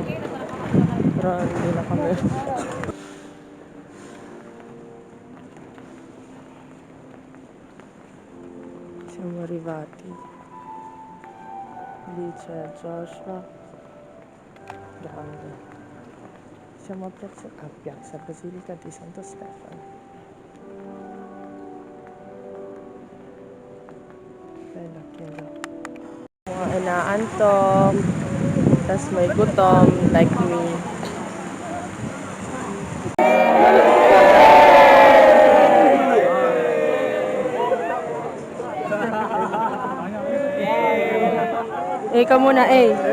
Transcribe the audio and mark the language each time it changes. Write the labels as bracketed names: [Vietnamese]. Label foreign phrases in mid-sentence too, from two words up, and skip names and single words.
[Filipino] Hindi na kami. [Italian] Siamo arrivati. Lì c'è Joshua. Grande. Siamo a Piazza Basilica di Santo Stefano. Bella chiesa. [Filipino] Mga inaantok. Tas may gutom [English] like me. [Filipino] Ikaw muna, eh.